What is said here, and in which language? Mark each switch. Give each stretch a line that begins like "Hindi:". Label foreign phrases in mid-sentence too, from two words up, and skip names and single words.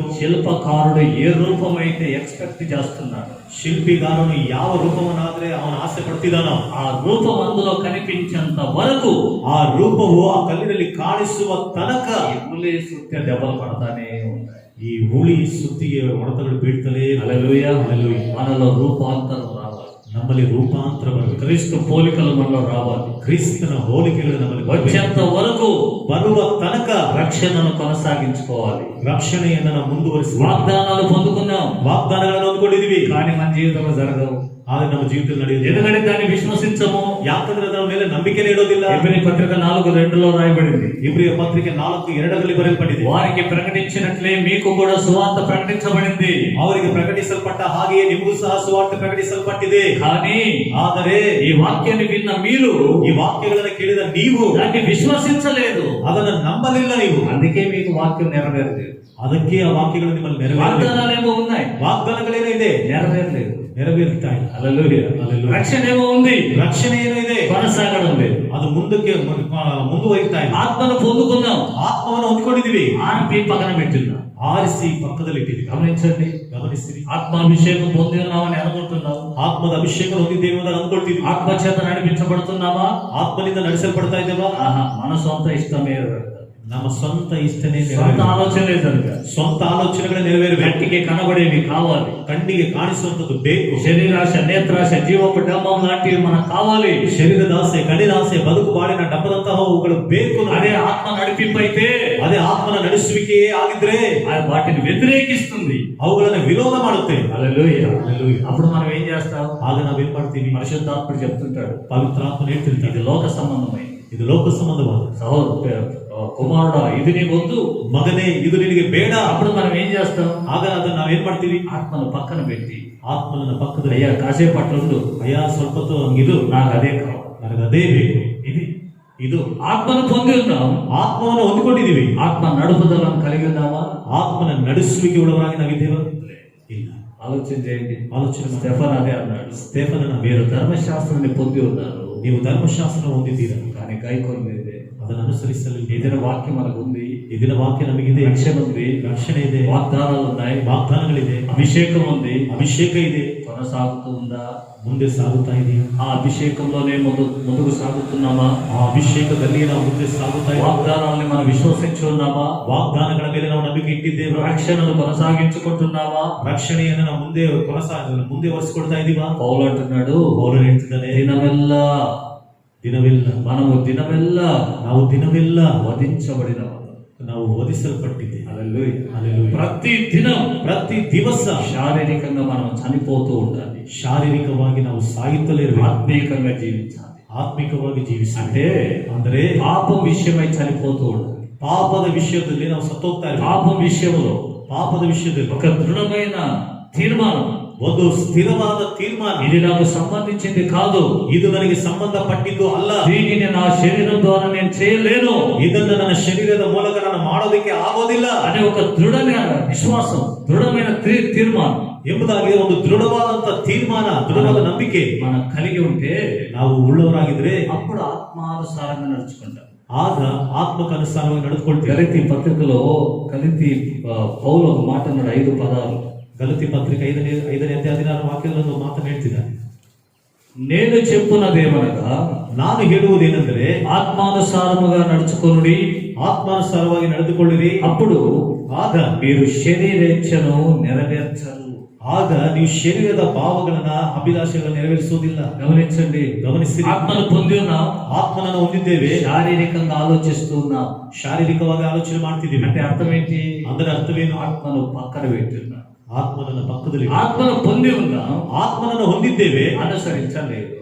Telugu: శిల్పకారుడు ఏ రూపమైతే ఎక్స్పెక్ట్ చేస్తున్నాడు,
Kannada: ಶಿಲ್ಪಿಗಾರನು ಯಾವ ರೂಪವನ್ನಾದ್ರೆ ಅವನು ಆಸೆ ಪಡ್ತಿದ್ದಾನೋ
Telugu: ఆ రూపం అందులో కనిపించేంత వరకు
Kannada: ಆ ರೂಪವು ಆ ಕಲ್ಲಿನಲ್ಲಿ ಕಾಣಿಸುವ ತನಕ
Telugu: ఈ హులి సుత్త దెబ్బలు పడతానే ఉంటాయి.
Kannada: ಈ ಹುಳಿ ಸುತ್ತಿಗೆ ಹೊಡೆತಗಳು ಬೀಳ್ತಲೇ.
Telugu: హల్లెలూయా. హల్లెలూయా. మనలో రూపాంతరం రావాలి.
Kannada: ನಮ್ಮಲ್ಲಿ ರೂಪಾಂತರ ಬರಬೇಕು.
Telugu: క్రీస్తు పోలికలు మనలో రావాలి.
Kannada: ಕ್ರಿಸ್ತನ ಹೋಲಿಕೆಗಳು ನಮ್ಮಲ್ಲಿ ಬರಬೇಕು.
Telugu: వచ్చేంత వరకు
Kannada: ಬರುವ ತನಕ
Telugu: రక్షణను కొనసాగించుకోవాలి.
Kannada: ರಕ್ಷಣೆಯನ್ನು ನಾವು ಮುಂದುವರಿಸಿ
Telugu: వాగ్దానాలు పొందుకున్నాం,
Kannada: ವಾಗ್ದಾನಗಳನ್ನು ಹೊಂದ್ಕೊಂಡಿದೀವಿ,
Telugu: కానీ మన జీవితంలో జరగవు.
Kannada: ಆದ್ರೆ ನಮ್ಮ ಜೀವಿತದಲ್ಲಿ ನಡೆಯುವುದು.
Telugu: ఎందుకంటే దాన్ని విశ్వసించము.
Kannada: ಯಾಕಂದ್ರೆ ಅದರ ಮೇಲೆ ನಂಬಿಕೆ ನೀಡೋದಿಲ್ಲ.
Telugu: ఎబ్రీ పత్రిక 4:2 రాయబడింది.
Kannada: ಇಬ್ರಿಯ ಪತ್ರಿಕೆ 4:2 ಬರೆಯಲ್ಪಟ್ಟಿದೆ.
Telugu: వారికి ప్రకటించినట్లే మీకు కూడా సువార్త ప్రకటించబడింది.
Kannada: ಅವರಿಗೆ ಪ್ರಕಟಿಸಲ್ಪಟ್ಟ ಹಾಗೆಯೇ ನಿಮಗೂ ಸಹ ಸುವಾರ್ತೆ ಪ್ರಕಟಿಸಲ್ಪಟ್ಟಿದೆ.
Telugu: కానీ
Kannada: ಆದರೆ
Telugu: ఈ వాక్యాన్ని విన్న మీరు
Kannada: ಈ ವಾಕ್ಯಗಳನ್ನು ಕೇಳಿದ ನೀವು
Telugu: దాన్ని విశ్వసించలేదు.
Kannada: ಅದನ್ನು ನಂಬಲಿಲ್ಲ. ನೀವು
Telugu: అందుకే మీకు వాక్యం నెరవేరలేదు.
Kannada: ಅದಕ್ಕೆ ಆ ವಾಕ್ಯಗಳು ನಿಮ್ಮಲ್ಲಿ ನೆರವೇರಲಿಲ್ಲ.
Telugu: వాగ్దానాలేమో ఉన్నాయి,
Kannada: ವಾಗ್ದಾನಗಳೇನೋ ಇದೆ,
Telugu: నెరవేరలేదు.
Kannada: ನೆರವೇರ್ತಾ ಇಲ್ಲ.
Telugu: హల్లెలూయా. హల్లెలూయా. రక్షణ ఏమో ఉంది,
Kannada: ರಕ್ಷಣೆ ಏನೋ ಇದೆ,
Telugu: కొనసాగడం లేదు.
Kannada: ಅದು ಮುಂದಕ್ಕೆ ಮುಂದುವರಿತಾ ಇದೆ.
Telugu: ఆత్మను పొందుకున్నాం,
Kannada: ಆತ್ಮವನ್ನು ಹೊಂದಿಕೊಂಡಿದ್ದೀವಿ,
Telugu: ఆర్పి పక్కన పెట్టిందాం.
Kannada: ಆರಿಸಿ ಪಕ್ಕದಲ್ಲಿ ಇಟ್ಟಿದ್ದೀವಿ.
Telugu: గమనించండి,
Kannada: ಗಮನಿಸಿರಿ.
Telugu: ఆత్మాభిషేకం పొంది ఉన్నామని అనుకుంటున్నాం.
Kannada: ಆತ್ಮದ ಅಭಿಷೇಕ ಹೊಂದಿದ್ದೇವೆ ಅಂತ ಅಂದ್ಕೊಳ್ತೀವಿ.
Telugu: ఆత్మ చేత నడిపించబడుతున్నామా?
Kannada: ಆತ್ಮನಿಂದ ನಡೆಸಲ್ಪಡ್ತಾ ಇದ್ದೇವಾ?
Telugu: ఆహా, మన సొంత ఇష్టమే,
Kannada: ನಮ್ಮ ಸ್ವಂತ ಇಷ್ಟನೇ
Telugu: సొంత
Kannada: ನೆರವೇರಬೇಕು.
Telugu: ఆలోచనే జరగాలి.
Kannada: ಸ್ವಂತ ಆಲೋಚನೆಗಳೇ ನೆರವೇರಬೇಕು.
Telugu: కంటికి కనబడేవి కావాలి,
Kannada: ಕಣ್ಣಿಗೆ ಕಾಣಿಸುವಂತದ್ದು ಬೇಕು.
Telugu: శరీరాశ, నేత్రాశ, జీవపు డమ్మం లాంటివి మనకు కావాలి.
Kannada: ಶರೀರದಾಸೆ, ಕಣ್ಣಿನಾಸೆ, ಬದುಕು ಬಾಳಿನ ಡಬ್ಬದಂತಹ ಅವುಗಳು ಬೇಕು.
Telugu: అదే ఆత్మ నడిపింపైతే
Kannada: ಅದೇ ಆತ್ಮನ ನಡೆಸುವಿಕೆಯೇ ಆಗಿದ್ರೆ
Telugu: అది వాటిని వ్యతిరేకిస్తుంది.
Kannada: ಅವುಗಳನ್ನ ವಿರೋಧ ಮಾಡುತ್ತೆ.
Telugu: హల్లెలూయా. హల్లెలూయా. అప్పుడు మనం ఏం చేస్తాం?
Kannada: ಆಗ ನಾವೇನ್ ಮಾಡ್ತೀವಿ?
Telugu: పరిశుద్ధాత్ముడు చెప్తుంటాడు,
Kannada: ಪವಿತ್ರಾತ್ಮನ ಹೇಳ್ತಿರ್ತಾರೆ,
Telugu: ఇది లోక సంబంధమై,
Kannada: ಇದು ಲೋಕ ಸಂಬಂಧವಾದ.
Telugu: కుమారుడా ఇది నీ వద్దు,
Kannada: ಮಗನೇ ಇದು ನಿನಗೆ ಬೇಡ.
Telugu: అప్పుడు మనం ఏం చేస్తాం?
Kannada: ಆಗ ಅದನ್ನ ನಾವೇನ್ ಮಾಡ್ತೀವಿ?
Telugu: ఆత్మను పక్కన పెట్టి,
Kannada: ಆತ್ಮನ ಪಕ್ಕದಲ್ಲಿ,
Telugu: అయ్యా కాసేపు అట్లుండు,
Kannada: ಅಯ್ಯ ಸ್ವಲ್ಪ ಹೊತ್ತು ಹಂಗಿದು,
Telugu: నాకు అదే కావాలి.
Kannada: ನನಗೆ ಅದೇ ಬೇಕು.
Telugu: ఇది ఆత్మను పొంది ఉన్నాం,
Kannada: ಆತ್ಮವನ್ನು ಹೊಂದಿಕೊಂಡಿದ್ದೀವಿ.
Telugu: ఆత్మ నడుపుదలను కలిగి ఉన్నామా?
Kannada: ಆತ್ಮನ ನಡೆಸುವಿಕೆ ಉಳ್ಳವರಾಗಿ ನಾವಿದ್ದೇವೆ? ಇಲ್ಲ.
Telugu: ఆలోచన చేయండి.
Kannada: ಆಲೋಚನೆ ಮಾಡಿ.
Telugu: స్టెఫన్ అదే అన్నాడు,
Kannada: ಸ್ಟೇಫನನ,
Telugu: మీరు ಧರ್ಮశాస్త్రాన్ని పొంది ఉన్నారు,
Kannada: ನೀವು ಧರ್ಮಶಾಸ್ತ್ರ ಹೊಂದಿದ್ದೀರಾ,
Telugu: కానీ కైకొనలేదే.
Kannada: ಅದನ್ನು ಅನುಸರಿಸಲಿಲ್ಲ.
Telugu: ఏదైనా వాక్యం మనకు ఉంది,
Kannada: ಇದರ ವಾಕ್ಯ ನಮಗಿದೆ,
Telugu: రక్షణ ఉంది,
Kannada: ರಕ್ಷಣೆ ಇದೆ,
Telugu: వాగ్దానాలు ఉన్నాయి,
Kannada: ವಾಗ್ದಾನಗಳಿದೆ,
Telugu: అభిషేకం ఉంది,
Kannada: ಅಭಿಷೇಕ ಇದೆ.
Telugu: కొనసాగుతూ ఉందా?
Kannada: ಮುಂದೆ ಸಾಗುತ್ತಾ ಇದೆಯಾ?
Telugu: ఆ అభిషేకంలోనే ముందుకు సాగుతున్నామా?
Kannada: ಆ ಅಭಿಷೇಕದಲ್ಲಿ ನಾವು ಮುಂದೆ ಸಾಗುತ್ತಾ ಇದ್ದೇವೆ.
Telugu: వాగ్దానాలని మనం విశ్వసించి ఉన్నామా?
Kannada: ವಾಗ್ದಾನಗಳ ಮೇಲೆ ನಾವು ನಂಬಿಕೆ ಇಟ್ಟಿದ್ದೇವೆ.
Telugu: రక్షణను కొనసాగించుకుంటున్నామా?
Kannada: ರಕ್ಷಣೆಯನ್ನು ನಾವು ಮುಂದೆ ಒರೆಸಿಕೊಡ್ತಾ ಇದೀವಾ?
Telugu: పౌలు అంటున్నాడు,
Kannada: ಪೌಲನು ಹೇಳ್ತಿದ್ದಾನೆ,
Telugu: దినమెల్లా
Kannada: ದಿನವೆಲ್ಲ
Telugu: మనము దినమెల్లా
Kannada: ನಾವು ದಿನವೆಲ್ಲ
Telugu: వధించబడిన
Kannada: ನಾವು ಓದಿಸಲ್ಪಟ್ಟಿದ್ದೇವೆ.
Telugu: హల్లెలూయా.
Kannada: ಹಲ್ಲೆಲೂಯಾ.
Telugu: ప్రతి దినం,
Kannada: ಪ್ರತಿ ದಿವಸ
Telugu: శారీరకంగా మనం చనిపోతూ ఉండాలి,
Kannada: ಶಾರೀರಿಕವಾಗಿ ನಾವು ಸಾಯುತ್ತಲೇ ಇರಬೇಕು,
Telugu: ఆత్మీయంగా జీవించాలి.
Kannada: ಆತ್ಮಿಕವಾಗಿ ಜೀವಿಸಿ.
Telugu: అంటే
Kannada: ಅಂದರೆ
Telugu: పాపం విషయమై చనిపోతూ ఉండాలి.
Kannada: ಪಾಪದ ವಿಷಯದಲ್ಲಿ ನಾವು ಸತ್ತೋಗ್ತಾ ಇರಬೇಕು.
Telugu: పాపం విషయంలో
Kannada: ಪಾಪದ ವಿಷಯದಲ್ಲಿ
Telugu: ఒక దృఢమైన తీర్మానం,
Kannada: ಒಂದು ಸ್ಥಿರವಾದ ತೀರ್ಮಾನ.
Telugu: ఇది నాకు సంబంధించింది కాదు,
Kannada: ಇದು ನನಗೆ ಸಂಬಂಧಪಟ್ಟಿದ್ದು ಅಲ್ಲ.
Telugu: దీనిని నా శరీరం ద్వారా నేను చేయలేను,
Kannada: ಇದನ್ನು ನನ್ನ ಶರೀರದ ಮೂಲಕ ನಾನು ಮಾಡೋದಕ್ಕೆ ಆಗೋದಿಲ್ಲ
Telugu: అనే ఒక దృఢమైన విశ్వాసం, దృఢమైన తీర్మానం
Kannada: ಎಂಬುದಾಗಿ ಒಂದು ದೃಢವಾದಂತ ತೀರ್ಮಾನ, ದೃಢವಾದ ನಂಬಿಕೆ
Telugu: మనం కలిగి ఉంటే
Kannada: ನಾವು ಉಳ್ಳವರಾಗಿದ್ರೆ
Telugu: అప్పుడు ఆత్మానుసారంగా నడుచుకుంటాం.
Kannada: ಆಗ ಆತ್ಮಕ್ಕನುಸಾರವಾಗಿ ನಡೆದುಕೊಳ್ತೀವಿ.
Telugu: గలతీ పత్రికలో పౌలు ఒక మాట అన్నాడు, 5 పదాలు.
Kannada: ಗಲತಿ ಪತ್ರಿಕೆ 5ನೇ ಅಧ್ಯಾಯ 16 ವಾಕ್ಯಗಳನ್ನು ಮಾತನ್ನು ಹೇಳ್ತಿದ್ದಾನೆ.
Telugu: నేను చెప్పున్నదేమనగా,
Kannada: ನಾನು ಹೇಳುವುದೇನೆಂದರೆ
Telugu: ఆత్మానుసారముగా నడుచుకొనుడి,
Kannada: ಆತ್ಮಾನುಸಾರವಾಗಿ ನಡೆದುಕೊಳ್ಳಿರಿ.
Telugu: అప్పుడు
Kannada: ಆಗ
Telugu: మీరు శరీరేచ్ఛను నెరవేర్చరు.
Kannada: ಆಗ ನೀವು ಶರೀರದ ಭಾವಗಳನ್ನ, ಅಭಿಲಾಷೆಗಳನ್ನು ನೆರವೇರಿಸುವುದಿಲ್ಲ.
Telugu: గమనించండి,
Kannada: ಗಮನಿಸಿ,
Telugu: ఆత్మను పొంది ఉన్నాం,
Kannada: ಆತ್ಮನನ್ನು ಹೊಂದಿದ್ದೇವೆ,
Telugu: శారీరకంగా ఆలోచిస్తూ ఉన్నాం.
Kannada: ಶಾರೀರಿಕವಾಗಿ ಆಲೋಚನೆ ಮಾಡ್ತಿದ್ದೀವಿ.
Telugu: అంటే అర్థం ఏంటి?
Kannada: ಅದರ ಅರ್ಥವೇನು?
Telugu: ఆత్మను పక్కన పెట్టున్నాం,
Kannada: ಆತ್ಮನನ್ನ ಪಕ್ಕದಲ್ಲಿ,
Telugu: ఆత్మను పొంది ఉన్నాం,
Kannada: ಆತ್ಮನನ್ನು ಹೊಂದಿದ್ದೇವೆ,
Telugu: అనుసరించలేదు.